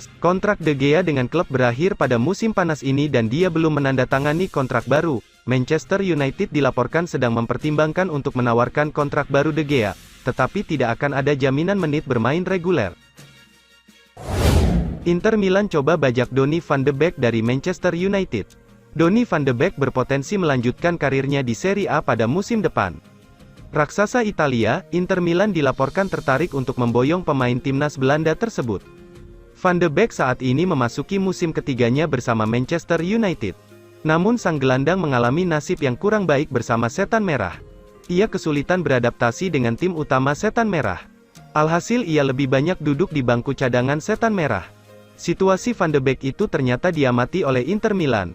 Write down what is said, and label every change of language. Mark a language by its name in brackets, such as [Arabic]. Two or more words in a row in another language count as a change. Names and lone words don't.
[Indonesian] Kontrak De Gea dengan klub berakhir pada musim panas ini dan dia belum menandatangani kontrak baru. Manchester United dilaporkan sedang mempertimbangkan untuk menawarkan kontrak baru De Gea, tetapi tidak akan ada jaminan menit bermain reguler. Inter Milan coba bajak Donny van de Beek dari Manchester United. Donny van de Beek berpotensi melanjutkan karirnya di Serie A pada musim depan. Raksasa Italia, Inter Milan dilaporkan tertarik untuk memboyong pemain timnas Belanda tersebut. Van de Beek saat ini memasuki musim ketiganya bersama Manchester United. Namun sang gelandang mengalami nasib yang kurang baik bersama Setan Merah. Ia kesulitan beradaptasi dengan tim utama Setan Merah. Alhasil ia lebih banyak duduk di bangku cadangan Setan Merah. Situasi Van de Beek itu ternyata diamati oleh Inter Milan.